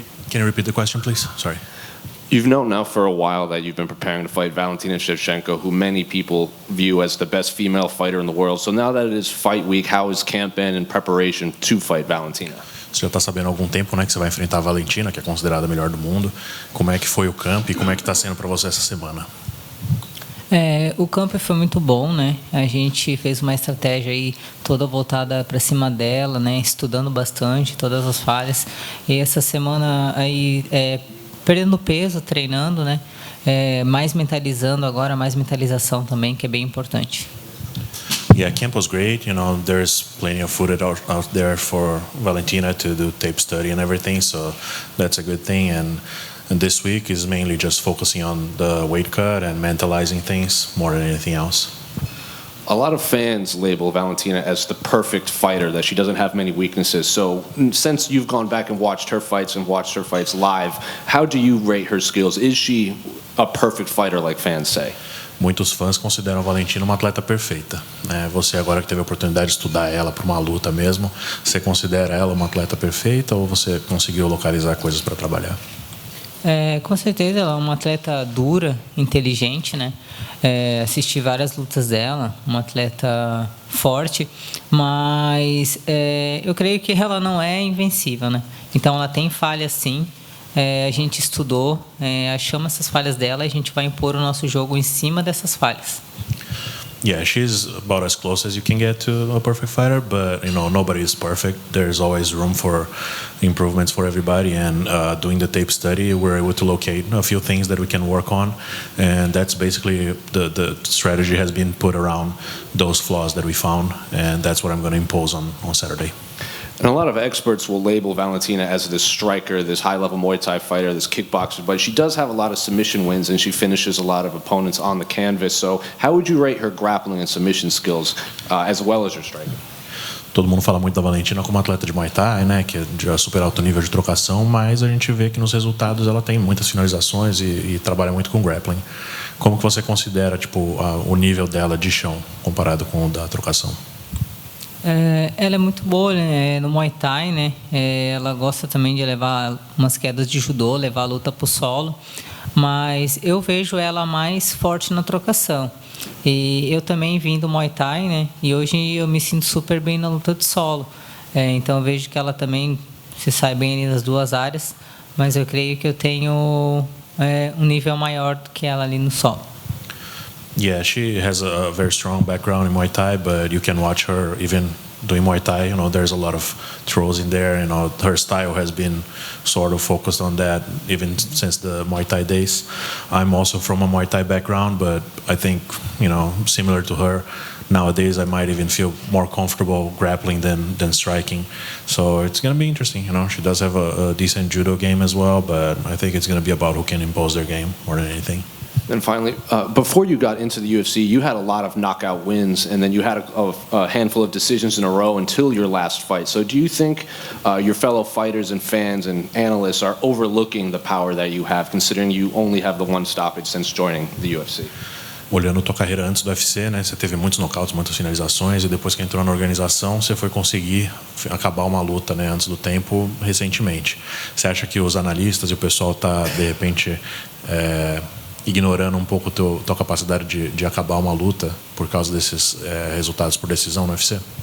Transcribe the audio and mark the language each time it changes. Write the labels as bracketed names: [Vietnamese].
[English] Can you repeat the question, please? Sorry. You've known now for a while that you've been preparing to fight Valentina Shevchenko, who many people view as the best female fighter in the world. So now that it is fight week, how has camp been in preparation to fight Valentina? [Portuguese] Você já está sabendo há algum tempo, né, que você vai enfrentar a Valentina, que é considerada a melhor do mundo. Como é que foi o camp e como é que está sendo para você essa semana? O campo foi muito bom, né? A gente fez uma estratégia aí toda voltada para cima dela, né? Estudando bastante todas as falhas. E essa semana aí perdendo peso, treinando, né? Mais mentalizando agora, mais mentalização também, que é bem importante. [English] Yeah, camp was great. You know, there's plenty of footage out there for Valentina to do tape study and everything, so that's a good thing. And this week is mainly just focusing on the weight cut and mentalizing things more than anything else. A lot of fans label Valentina as the perfect fighter, that she doesn't have many weaknesses. So since you've gone back and watched her fights live, how do you rate her skills? Is she a perfect fighter like fans say? [Portuguese] Muitos fãs consideram a Valentina uma atleta perfeita. Você agora que teve a oportunidade de estudar ela para uma luta mesmo, você considera ela uma atleta perfeita ou você conseguiu localizar coisas para trabalhar? Com certeza ela é uma atleta dura, inteligente, né? Assisti várias lutas dela, uma atleta forte, mas eu creio que ela não é invencível, né? Então ela tem falhas sim, a gente estudou, achamos essas falhas dela e a gente vai impor o nosso jogo em cima dessas falhas. [English] Yeah, she's about as close as you can get to a perfect fighter, but you know, nobody is perfect. There's always room for improvements for everybody, and doing the tape study, we're able to locate a few things that we can work on, and that's basically the strategy has been put around those flaws that we found, and that's what I'm going to impose on Saturday. And a lot of experts will label Valentina as this striker, this high-level Muay Thai fighter, this kickboxer, but she does have a lot of submission wins, and she finishes a lot of opponents on the canvas. So how would you rate her grappling and submission skills, as well as her striking? [Portuguese] Todo mundo fala muito da Valentina como atleta de Muay Thai, né, que é de super alto nível de trocação, mas a gente vê que nos resultados ela tem muitas finalizações e trabalha muito com grappling. Como que você considera o nível dela de chão comparado com o da trocação? Ela é muito boa, né, no Muay Thai, né? Ela gosta também de levar umas quedas de judô, levar a luta para o solo, mas eu vejo ela mais forte na trocação. E eu também vim do Muay Thai, né? E hoje eu me sinto super bem na luta de solo. Então eu vejo que ela também se sai bem ali nas duas áreas, mas eu creio que eu tenho um nível maior do que ela ali no solo. [English] Yeah, she has a very strong background in Muay Thai, but you can watch her even doing Muay Thai. You know, there's a lot of throws in there. You know, her style has been sort of focused on that even since the Muay Thai days. I'm also from a Muay Thai background, but I think, you know, similar to her, nowadays I might even feel more comfortable grappling than striking. So it's going to be interesting. You know, she does have a decent judo game as well, but I think it's going to be about who can impose their game more than anything. And finally, before you got into the UFC, you had a lot of knockout wins, and then you had a handful of decisions in a row until your last fight. So do you think your fellow fighters and fans and analysts are overlooking the power that you have, considering you only have the one stoppage since joining the UFC? [Portuguese] Olhando a tua carreira antes do UFC, né, você teve muitos knockouts, muitas finalizações, e depois que entrou na organização, você foi conseguir acabar uma luta, né, antes do tempo, recentemente. Você acha que os analistas e o pessoal está, de repente, ignorando um pouco a tua capacidade de acabar uma luta por causa desses resultados por decisão no UFC?